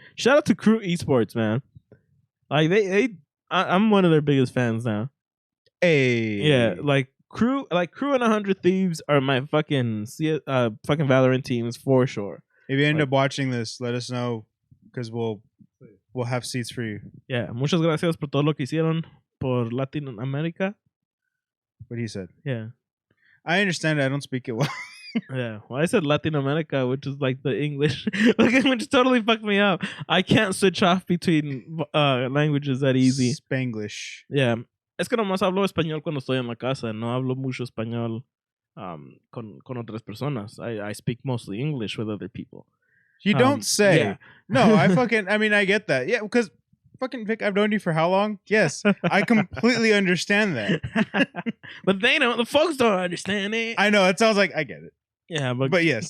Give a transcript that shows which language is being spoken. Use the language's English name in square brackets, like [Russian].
[English] Shout out to Crew Esports, man. Like I'm one of their biggest fans now. Hey, Yeah, like Crew and 100 Thieves are my fucking fucking Valorant teams for sure. if you end up watching this, let us know because we'll have seats for you. [Spanish] Yeah, muchas gracias por todo lo que hicieron por Latinoamérica. [English] What he said. Yeah. I understand. I don't speak it well. Yeah, well, I said Latin America, which is like the English, which totally fucked me up. I can't switch off between languages that easy. Spanglish. [Spanish] Yeah, es que nomás hablo español cuando estoy en la casa. No hablo mucho español con otras personas. [English] I speak mostly English with other people. You don't say. Yeah. No, I mean, I get that. Yeah, because fucking Vic, I've known you for how long? Yes, I completely understand that. But they don't. The folks don't understand it. I know. It sounds like I get it. Yeah, But yes,